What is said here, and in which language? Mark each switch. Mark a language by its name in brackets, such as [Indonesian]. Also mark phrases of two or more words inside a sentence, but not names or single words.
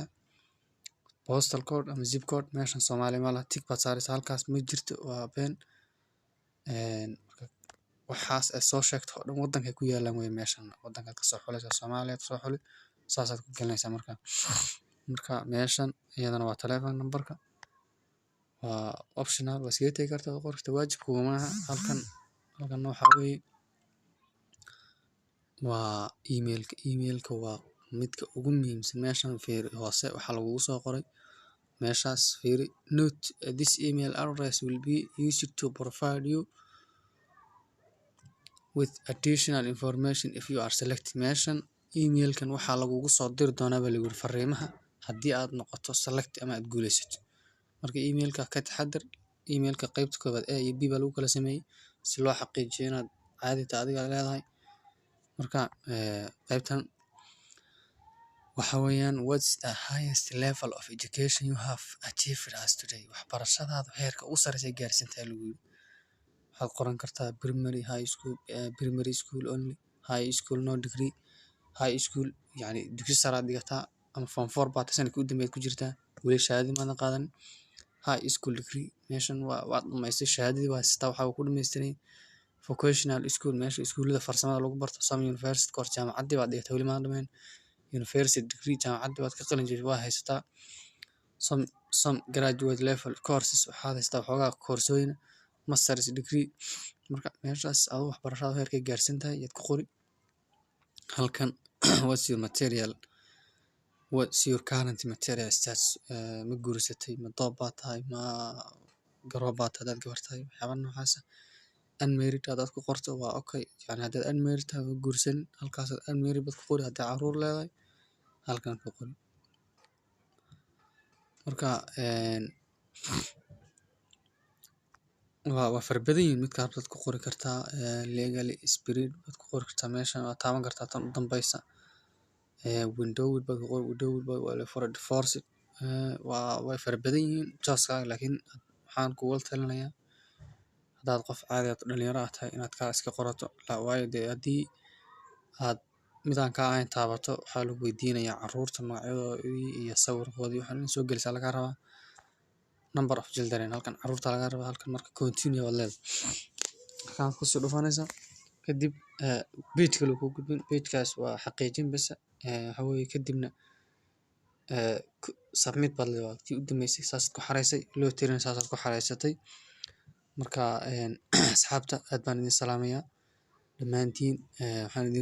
[English] Postal code [Somali] ama [English] zip code [Somali] meeshan Soomaaliya ma laha tick baad saaraysaa halkaas ma jirto waa been waxaas soo sheegto oo dhan wadankay ku yaalaan way meeshan wadankaad ka soo xulaysaa Soomaaliya soo xuli saasaad ku gelinaysaa marka meeshan iyadana waa [English] telephone numberka [Somali] waa optional waa iskaga tagi kartaa qorta waajib kuguma aha. Halkan waxaa weeye waa emailka waa midka ugu muhiimsan meeshan fiiri hoose waxaa lagugu soo qoray meeshaas fiiri [English] note this email address will be used to provide you with additional information if you are selected. [Somali] Meeshan emailkan waxaa lagugu soo diri doonaa baa lagu yiri fariimaha haddii aad noqoto select ama aad guulaysato. Marka emailka ka taxadar emailka qaybta koobaad A iyo B baa lagu kala sameeyay si loo xaqiijiyo inaad caadita adiga leedahay. Marka qaybtan waxa weeyaan [English] what's the highest level of education you have achieved as today [Somali] waxbarashadaada heerka ugu sarreeya gaarsiinta lagu yiri. Waxaad qoran kartaa [English] primary school only high school [Somali] no degree high school yani dugsi sare aad dhigataa ama form 4 baad sanadkii u dambeeyay ku jirtaa weli shahaadadii maadan qaadanin [English] high school degree [Somali] meeshan waad dhamaystay shahaadadii waa haysataa waxaa ku dhamaystiray [English] vocational school [Somali] meesha iskuullada farsamada lagu barto [English] some university course [Somali] jaamacaddii baad dhigatay weli maadan dhamayn [English] university degree [Somali] jaamacaddii baad ka qalin jebisay waa haysataa [English] some graduate level courses [Somali] waxaad haysataa waxoogaa koorsooyin [English] masters degree [Somali] marka meeshaas aduu waxbarashada heerkay gaarsan tahay yaad ku qori halkan [English] what's your material what's your current material status [Somali] ma guursatay ma doob baa tahay ma garoob baa tahay hadaad gabar tahay waxyaaba noocaasa unmarried hadaad ku qorto waa okay yani haddaad unmarried tahay ma guursanin halkaasaad unmarried baad ku qori hadday caruur leedahay halkan ku qori marka waa fara badan yihiin midka rabtaad ku qori kartaa [English] legally spirit [Somali] baad ku qori kartaa meeshan waad taaban kartaa tan u dambeysa windowed baad ku qori windowed waa [English] for a divorced [Somali] way fara badan yihiin jooskaaga laakiin waxaan kugula talinayaa haddaad qof caadi ah dhalinyaro ah tahay inaad kaa iska qorato waayo dee haddii aad midaan kaa ahayn taabato waxaa lagu weydiinayaa caruurta magacyadoodii iyo sawirkoodii waxaan in soo gelisaa lagaa rabaa [English] number of children [Somali] halkan caruurta lagaa rabaa halkan marka continue baad leedahay halkaan kusii dhufanaysaa kadib page kale ku gudbin pagekaas waa xaqiijin bas waxa weeye kadibna submit baad leedahay tii u dambeysay saasaad ku xareysay loo tirina saasaad ku xareysatay marka asxaabta aad baan idin salaamayaa dhammaantiin waxaan idin